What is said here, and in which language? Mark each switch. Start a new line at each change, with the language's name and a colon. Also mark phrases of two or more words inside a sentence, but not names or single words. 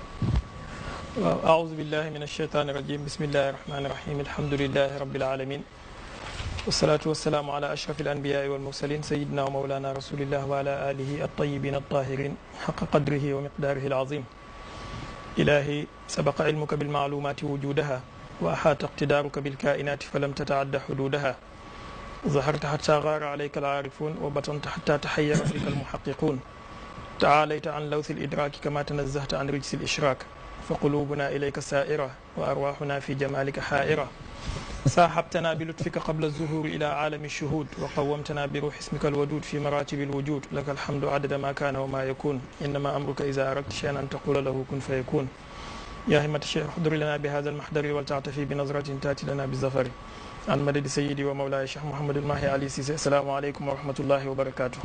Arabic: waaw أعوذ بالله من الشيطان الرجيم بسم الله الرحمن الرحيم الحمد لله رب العالمين والصلاة والسلام على أشرف الأنبياء والمرسلين سيدنا ومولانا رسول الله وعلى آله الطيبين الطاهرين حق قدره ومقداره العظيم إلهي سبق علمك بالمعلومات وجودها وأحاط اقتدارك بالكائنات فلم تتعد حدودها ظهرت حتى غار عليك العارفون وبطنت حتى تحير فيك المحققون تعاليت عن لوث الإدراك كما تنزهت عن رجس الإشراك فقلوبنا إليك سائرة وأرواحنا في جمالك حائرة صاحبتنا بلطفك قبل الظهور إلى عالم الشهود وقومتنا بروح اسمك الودود في مراتب الوجود لك الحمد عدد ما كان وما يكون إنما أمرك إذا أردت شيئا أن تقول له كن فيكون يا همة الشيخ احضري لنا بهذا المحضر والتطفي بنظرة تأتي لنا بظفر عن مدد سيدي ومولاي الشيخ Mouhamadul Mahi Ali Cissé السلام عليكم ورحمة الله وبركاته.